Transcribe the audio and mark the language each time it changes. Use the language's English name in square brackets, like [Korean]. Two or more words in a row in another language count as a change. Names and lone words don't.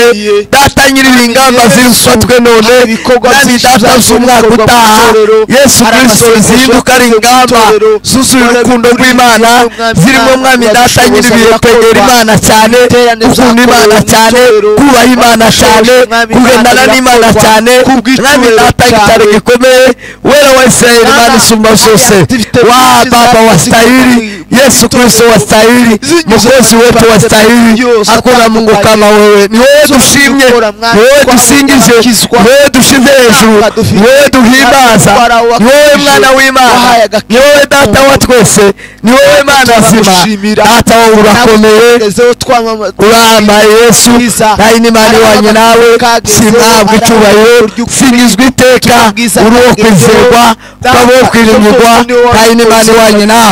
[Kinyarwanda] Data nyiribihe, ingamba zifatwe none, mwami data z'umwaka utaha, Yesu Kristo zihinduka ari ingamba zuzuye urukundo rw'Imana, zirimo mwami data nyiribihe kwegera Imana cyane, gukunda Imana cyane, kubaha Imana cyane, kugendana n'Imana cyane. Mwami data igitare gikomeye, wewe wa Israeli, Imana isumba zose, [Swahili] wa Baba wastahili, Yesu Kristo wastahili, Mwokozi wetu wastahili, hakuna Mungu kama wewe. [Kinyarwanda] Ni wewe dushimye, ni wewe dusingije, ni wewe dushize hejuru, ni wewe duhimbaza, ni wewe mwana w'Imana, ni wewe data wa twese, ni wewe Mana nzima. Data wowe urakomeye, urahambaye Yesu, nayi n'Imana ihwanye nawe, simpabwa icyubahiro, singizwe iteka, uri uwo kwizerwa, ukaba uwo kwiringirwa, nayi n'Imana ihwanye nawe.